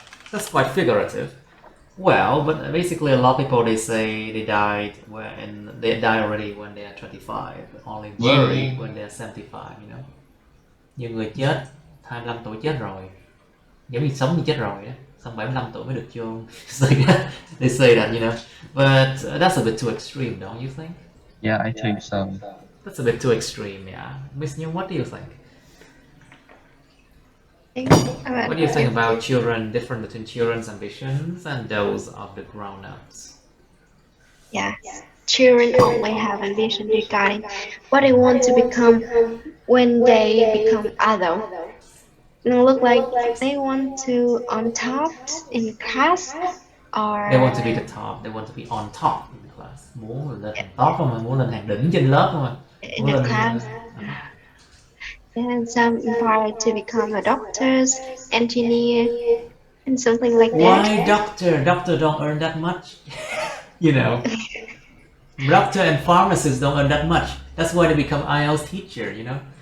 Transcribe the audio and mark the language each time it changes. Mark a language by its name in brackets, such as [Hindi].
[English] That's quite figurative. Well, but basically a lot of people they say they die already when they are 25, but only worry Yeah. when they are 75, you know. [Vietnamese] Nhiều người chết 25 tuổi chết rồi. Giống như sống như chết rồi á. Xong 75 tuổi mới được chôn. [English] They say that, you know. But that's a bit too extreme, don't you think? Yeah, I think so. That's a bit too extreme, yeah. Miss New, what do you think? What do you think about children, different between children's ambitions and those of the grown-ups? Yeah, children only have ambition regarding what they want to become when they become adult. It look like they want to on top in class or They want to be the top, they want to be on top in the class. [Vietnamese] Muốn lên hàng top không mà, muốn lên hàng đỉnh trên lớp không mà. [English] in the class. And some aspire to become a doctors, engineer, and something like that. Why doctor? Doctor don't earn that much. You know. Doctor and pharmacists don't earn that much. That's why they become IELTS teacher, you know.